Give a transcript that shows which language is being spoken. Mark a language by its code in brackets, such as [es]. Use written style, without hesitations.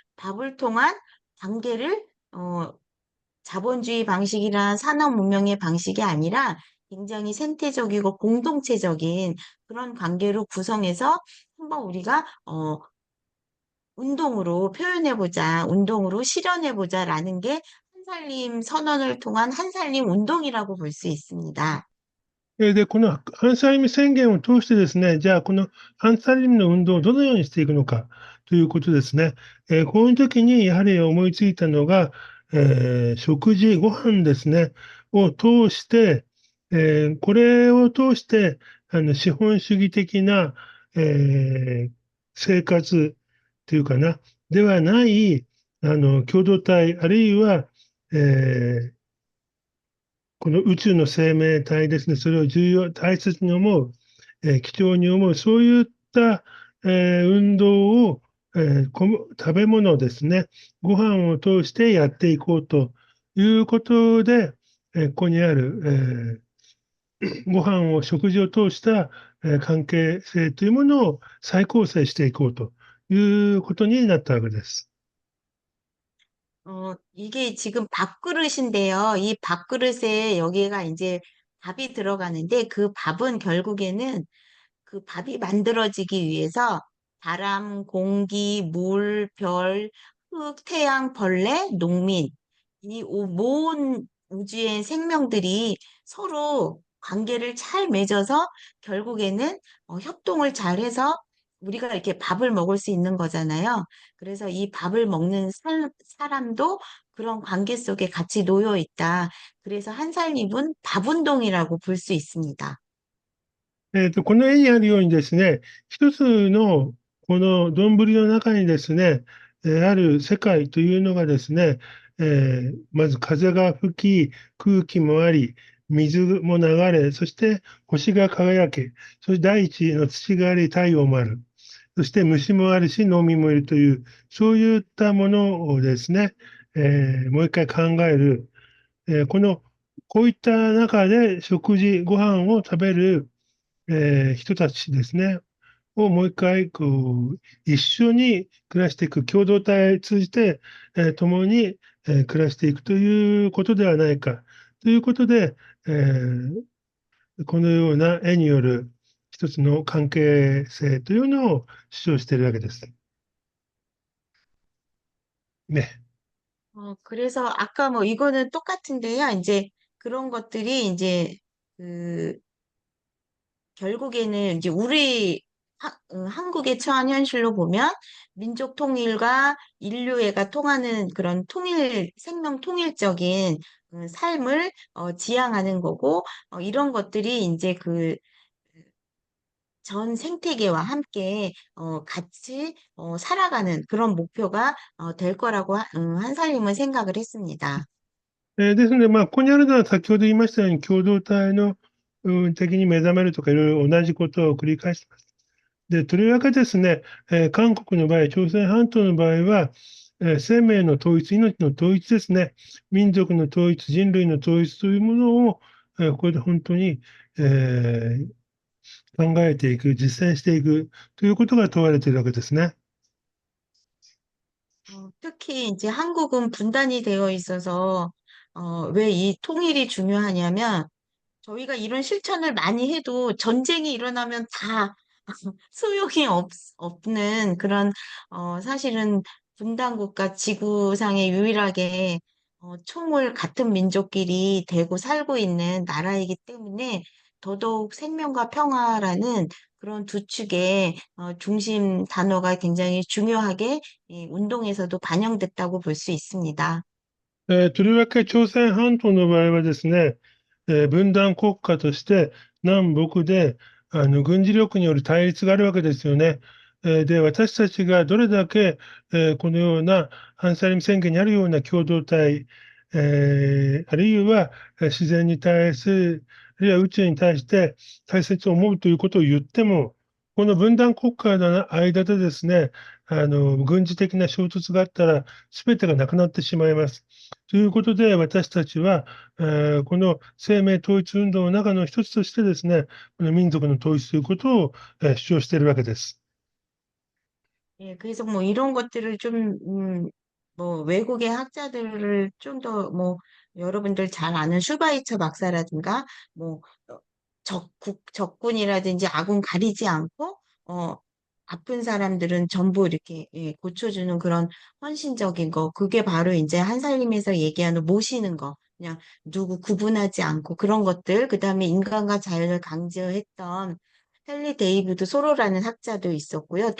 [ko] 밥을 통한 관계를 자본주의 방식이나 산업 문명의 방식이 아니라 굉장히 생태적이고 공동체적인 그런 관계로 구성해서 한번 우리가 운동으로 표현해보자, 운동으로 실현해보자라는 게 한살림 선언을 통한 한살림 운동이라고 볼 수 있습니다. [ja] で、この反サリム宣言を通してですね、じゃあ、この反サリムの運動をどのようにしていくのかということですね。こういう時にやはり思いついたのが、食事、ご飯ですね、を通して、これを通して、資本主義的な、生活というかな、ではない、共同体、あるいは、えーこの宇宙の生命体ですね、それを大切に思う、貴重に思う、そういった、運動を、食べ物ですね、ご飯を通してやっていこうということで、ここにある、ご飯を、食事を通した、関係性というものを再構成していこうということになったわけです。 [ko] 이게 지금 밥그릇인데요. 이 밥그릇에 여기가 이제 밥이 들어가는데 그 밥은 결국에는 그 밥이 만들어지기 위해서 바람, 공기, 물, 별, 흙, 태양, 벌레, 농민, 모든 우주의 생명들이 서로 관계를 잘 맺어서 결국에는 협동을 잘 해서 우리가 이렇게 밥을 먹을 수 있는 거잖아요. 그래서 이 밥을 먹는 사람도 그런 관계 속에 같이 놓여 있다. 그래서 한살림은 밥운동이라고 볼 수 있습니다. [ja] この絵にあるようにですね、一つのこの丼の中にですね、ある世界というのがですね、まず風が吹き、空気もあり、水も流れ、そして星が輝け、そして大地の土があり、太陽もある。そして虫もあるし、農民もいるという、そういったものをですね、もう一回考える。こういった中で食事、ご飯を食べる人たちですね、をもう一回、一緒に暮らしていく、共同体を通じて、共に、暮らしていくということではないか。ということで、このような絵による一つの関係性というのを主張しているわけです。ね。 [ko] 그래서 아까 뭐 이거는 똑같은데요. 이제 그런 것들이 이제 그 결국에는 이제 우리 한국에 처한 현실로 보면 민족 통일과 인류애가 통하는 그런 생명 통일적인 삶을 지향하는 거고, 이런 것들이 이제 그 전 생태계와 함께 같이 살아가는 그런 목표가 될 거라고 한살림은 생각을 했습니다. [ja] ですので、ここにあるのは先ほど言いましたように、共同体の敵に目覚めるとか、いろいろ同じことを繰り返しています。で、とりわけですね、韓国の場合、朝鮮半島の場合は、生命の統一、命の統一ですね、民族の統一、人類の統一というものを、ここで本当に、考えていく、実践していくということが問われているわけですね。 [ko] 특히 이제 한국은 분단이 되어 있어서 왜 이 통일이 중요하냐면 저희가 이런 실천을 많이 해도 전쟁이 일어나면 다 소용이 없는 그런, 사실은 분단국가 지구상에 유일하게 총을 같은 민족끼리 대고 살고 있는 나라이기 때문에 더더욱 생명과 평화라는 그런 두 축의 중심 단어가 굉장히 중요하게 이 운동에서도 반영됐다고 볼 수 있습니다. [ja] とりわけ朝鮮半島の場合はですね、分断国家として南北で、軍事力による対立があるわけですよね。で、私たちがどれだけ、このような反サリム宣言にあるような共同体、あるいは自然に対する、あるいは宇宙に対して大切を思うということを言っても、この分断国家の間でですね、軍事的な衝突があったら、すべてがなくなってしまいます。ということで、私たちは、この生命統一運動の中の一つとしてですね、この民族の統一ということを、主張しているわけです。 [ko] 예, 그래서 뭐 이런 것들을 좀, 뭐 외국의 학자들을 좀 더 뭐 여러분들 잘 아는 슈바이처 박사라든가 뭐 적군이라든지 아군 가리지 않고 아픈 사람들은 전부 이렇게 예, 고쳐주는 그런 헌신적인 거 그게 바로 이제 한살림에서 얘기하는 모시는 거 그냥 누구 구분하지 않고 그런 것들 그다음에 인간과 자연을 강조했던 헨리 데이비드 소로라는 학자도 있었고요.